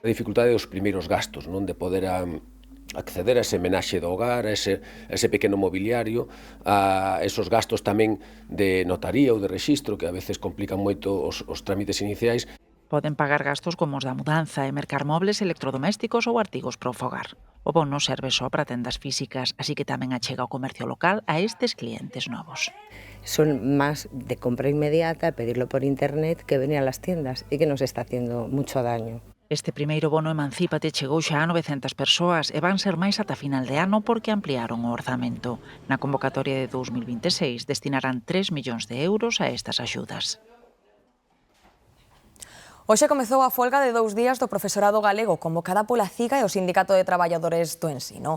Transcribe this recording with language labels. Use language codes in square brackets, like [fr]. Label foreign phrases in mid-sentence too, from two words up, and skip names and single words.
[gl] A dificultade dos primeiros gastos, non, de poder acceder a ese menaxe do hogar, a ese pequeno mobiliario, a esos gastos tamén de notaría ou de rexistro que a veces complican moito os trámites iniciais. Poden pagar gastos como os da mudanza e mercar mobles, electrodomésticos ou artigos para o fogar. O bono serve só para tendas físicas, así que tamén achega o comercio local a estes clientes novos. [es] Son más de compra inmediata, pedirlo por internet, que venir a las tiendas y que nos está haciendo mucho daño. [gl] Este primeiro bono Emancípate chegou xa a 900 persoas e van ser máis ata final de ano porque ampliaron o orzamento. Na convocatoria de 2026 destinarán 3 millóns de euros a estas axudas. Hoxe comezou a folga de 2 días do profesorado galego convocada pola CIGA e o Sindicato de Traballadores do Ensino.